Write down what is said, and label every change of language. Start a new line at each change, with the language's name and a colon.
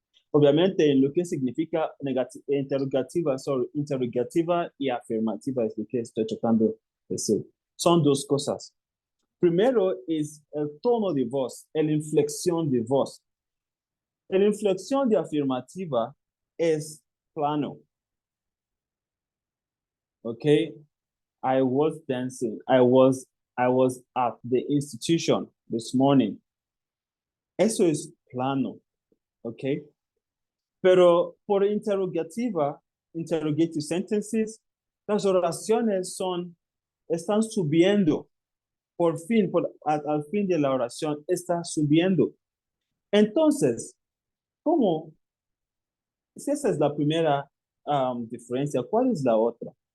Spanish: Obviamente, en lo que significa interrogativa y afirmativa es lo que estoy tratando de decir. Son dos cosas. Primero es el tono de voz, la inflexión de voz. La inflexión de afirmativa es plano.
English: Okay? I was dancing. I was at the institution this morning.
Spanish: Eso es plano. Okay? Pero por
English: interrogative sentences,
Spanish: las oraciones están subiendo. Por fin, al fin de la oración, está subiendo. Entonces, ¿cómo? Si esa es la primera diferencia, ¿cuál es la otra?